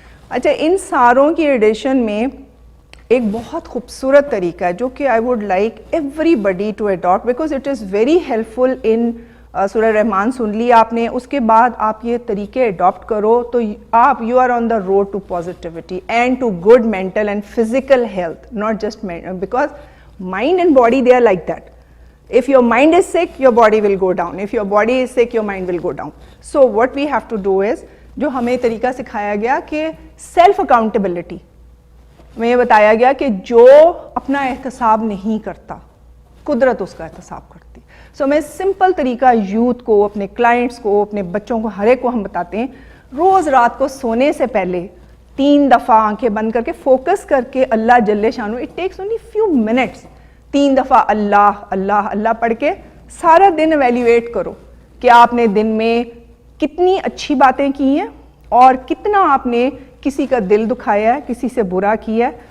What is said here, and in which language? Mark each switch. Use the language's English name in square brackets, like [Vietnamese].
[Urdu] اچھا, ان ساروں کی ایڈیشن میں ایک بہت خوبصورت طریقہ ہے جو کہ [English] I would like everybody to adapt, because it is very helpful. [Urdu] ان سورہ رحمان سن لی آپ نے, اس کے بعد آپ یہ طریقے اڈاپٹ کرو تو آپ [English] You are on the road to positivity and to good mental and physical health, not just because mind and body they are like that. If your mind is sick, your body will go down. If your body is sick, your mind will go down. So what we have to do is, [Urdu] جو ہمیں طریقہ سکھایا گیا کہ self accountability, ہمیں یہ بتایا گیا کہ جو اپنا احتساب نہیں کرتا قدرت اس کا احتساب کرتی. سو میں سمپل طریقہ یوتھ کو, اپنے کلائنٹس کو, اپنے بچوں کو, ہر ایک کو ہم بتاتے ہیں, روز رات کو سونے سے پہلے 3 دفعہ آنکھیں بند کر کے فوکس کر کے اللہ جل شانہ, [English] it takes only few minutes, [Urdu] 3 دفعہ اللہ اللہ اللہ پڑھ کے سارا دن ایویلیویٹ کرو کہ آپ نے دن میں کتنی اچھی باتیں کی ہیں اور کتنا آپ نے کسی کا دل دکھایا ہے, کسی سے برا کیا ہے.